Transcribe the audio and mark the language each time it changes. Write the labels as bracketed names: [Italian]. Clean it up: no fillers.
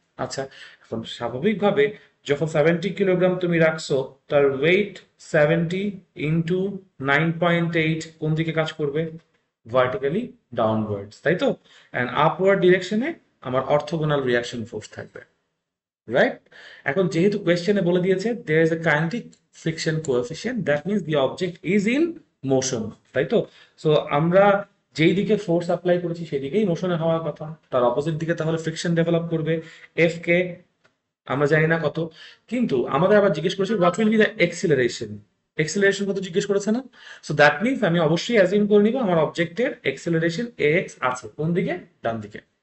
[Bangla] আচ্ছা, এখন স্বাভাবিকভাবে যখন 70 কিলোগ্রাম তুমি রাখছো, তার ওয়েট 70 × 9.8 কোন দিকে কাজ করবে? ভার্টিক্যালি ডাউনওয়ার্ডস, তাই তো? অ্যান্ড আপওয়ার্ড ডিরেকশনে আমার অর্থোগোনাল রিয়াকশন ফোর্স থাকবে, রাইট? এখন যেহেতু কোয়েশ্চেনে বলে দিয়েছে [English] there is a kinetic friction coefficient, that means the object is in motion, [Bangla] তাই তো? সো আমরা যেই দিকে ফোর্স অ্যাপ্লাই করেছি সেদিকেই মোশনে হওয়ার কথা, তার অপোজিট দিকে তাহলে ফ্রিকশন ডেভেলপ করবে। এফ কে আমরা জানি না কত, কিন্তু আমাদের আবার জিজ্ঞেস করেছে [English] What will be the acceleration. [Bangla] Acceleration কত জিজ্ঞেস করেছে না? [English] so that means [Bangla] আমি অবশ্যই অ্যাজিউম করে নিব আমার অবজেক্টের এক্সিলারেশন এক্স আছে কোন দিকে? ডান দিকে।